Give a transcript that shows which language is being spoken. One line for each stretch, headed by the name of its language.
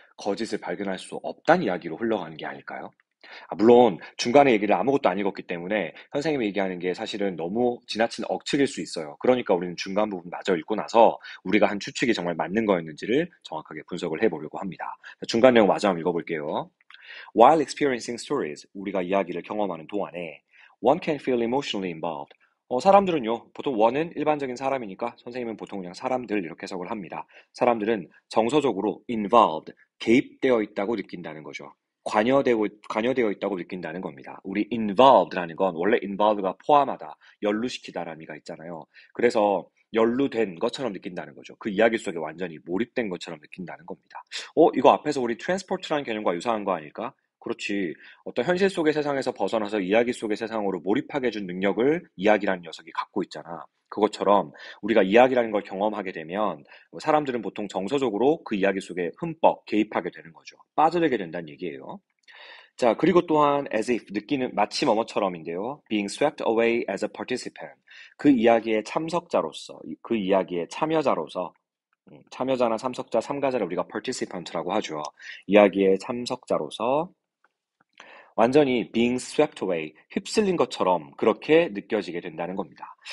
Korean: 거짓을 발견할 수 없다는 이야기로 흘러가는 게 아닐까요? 물론 중간에 얘기를 아무것도 안 읽었기 때문에 선생님이 얘기하는 게 사실은 너무 지나친 억측일 수 있어요. 그러니까 우리는 중간 부분 마저 읽고 나서 우리가 한 추측이 정말 맞는 거였는지를 정확하게 분석을 해보려고 합니다. 중간 내용 마저 한번 읽어볼게요.
English: While experiencing stories,
Korean: 우리가 이야기를 경험하는 동안에
English: one can feel emotionally involved.
Korean: 사람들은요, 보통 one은 일반적인 사람이니까 선생님은 보통 그냥 사람들 이렇게 해석을 합니다. 사람들은 정서적으로 involved, 개입되어 있다고 느낀다는 거죠. 관여되어 있다고 느낀다는 겁니다. 우리 involved라는 건 원래 involve가 포함하다, 연루시키다라는 의미가 있잖아요. 그래서 연루된 것처럼 느낀다는 거죠. 그 이야기 속에 완전히 몰입된 것처럼 느낀다는 겁니다. 이거 앞에서 우리 트랜스포트라는 개념과 유사한 거 아닐까? 그렇지. 어떤 현실 속의 세상에서 벗어나서 이야기 속의 세상으로 몰입하게 해준 능력을 이야기라는 녀석이 갖고 있잖아. 그것처럼 우리가 이야기라는 걸 경험하게 되면 사람들은 보통 정서적으로 그 이야기 속에 흠뻑 개입하게 되는 거죠. 빠져들게 된다는 얘기예요. 자, 그리고 또한 as if, 느끼는 마치 뭐뭐처럼인데요.
English: being swept away as a participant.
Korean: 그 이야기의 참석자로서, 그 이야기의 참여자로서, 참여자나 참석자, 참가자를 우리가 participant라고 하죠. 이야기의 참석자로서 완전히
English: being swept away,
Korean: 휩쓸린 것처럼 그렇게 느껴지게 된다는 겁니다.